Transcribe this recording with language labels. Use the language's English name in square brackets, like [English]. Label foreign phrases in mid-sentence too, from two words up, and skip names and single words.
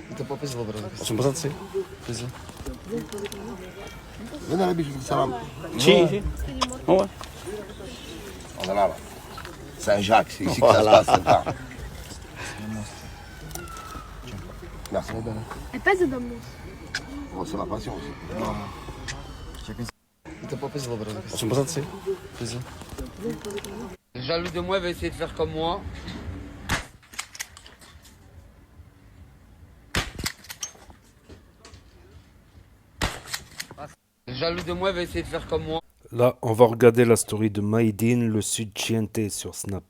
[Italian] Sono passati? Vieni alla bici, salam. Sì. Oh, [French] On est là, là. Saint-Jacques, c'est ici que ça se passe, c'est pas. Merci. Elle pèse dedans, moi. Oh, c'est la passion aussi. [Italian] sono passati? [French] Jaloux de moi, il va essayer de faire comme moi. Jaloux de moi, il va essayer de faire comme moi. Là, on va regarder la story de Maïdine, le sud Chiente sur Snap.